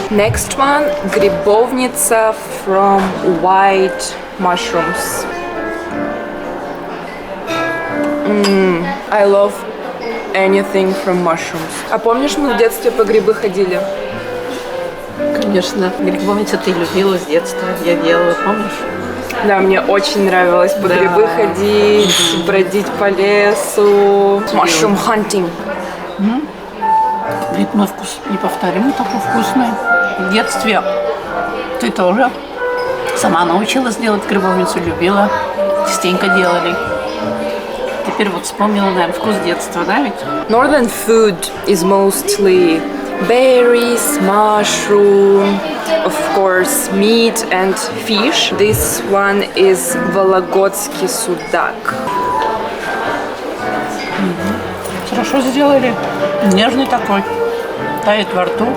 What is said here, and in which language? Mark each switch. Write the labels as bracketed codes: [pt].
[en] Next one, грибовница from white mushrooms. I love anything from mushrooms. [ru] А помнишь, мы в детстве по грибы ходили? Конечно, грибовница ты любила с детства, я делала, помнишь? Да, мне очень нравилось по грибы ходить, бродить по лесу. [en] Mushroom hunting. [ru] Ритм вкус неповторимый, такой вкусный. В детстве ты тоже сама научилась делать грибовницу, любила, частенько делали. Теперь вот вспомнила, наверное, вкус детства, да ведь? [en] Northern food is mostly berries, mushroom, of course, meat and fish. This one is [ru] Volогодский судак. Хорошо сделали. Нежный такой. Тает во рту.